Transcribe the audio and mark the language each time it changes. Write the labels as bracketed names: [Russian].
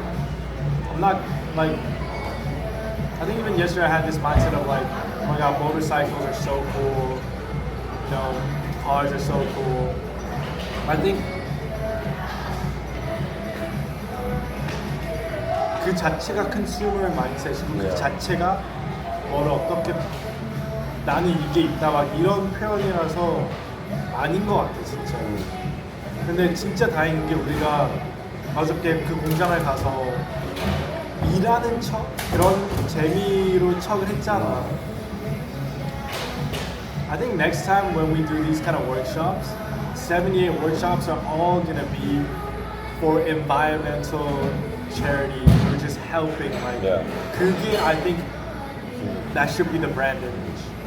[English] I'm not like, I think even yesterday I had this mindset of like, oh my god, motorcycles are so cool. You know, cars are so cool. I think [Korean] 그 자체가 [English] consumer mindset [Korean] 이고 그 [English] Yeah. [Korean] 자체가 뭐를 어떻게 나는 이게 있다 막 이런 표현이라서 아닌 것 같아 진짜. 근데 진짜 다행인 게 우리가 어저께 그 공장을 가서 일하는 척 그런 재미로 척을 했잖아. [English] I think next time when we do these kind of workshops, 78 workshops are all gonna be for environmental charity or just helping. Like, Yeah. [Korean] 그게 [English] I think that should be the brand image.